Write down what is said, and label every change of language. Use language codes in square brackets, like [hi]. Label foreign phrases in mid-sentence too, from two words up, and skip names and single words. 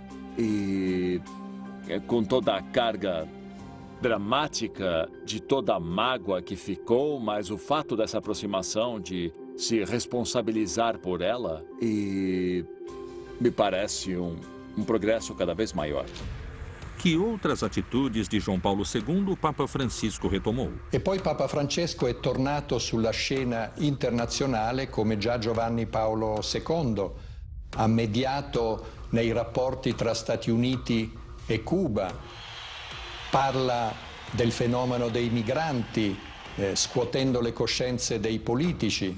[pt] E com toda a carga dramática de toda a mágoa que ficou, mas o fato dessa aproximação de se responsabilizar por ela, e me parece um progresso cada vez maior. Que outras atitudes de João Paulo II o Papa Francisco retomou? [it] E poi Papa Francesco è tornato sulla scena internazionale come già Giovanni Paolo II ha mediato nei rapporti tra Stati Uniti e Cuba. Parla del fenomeno dei migranti, scuotendo le coscienze dei politici.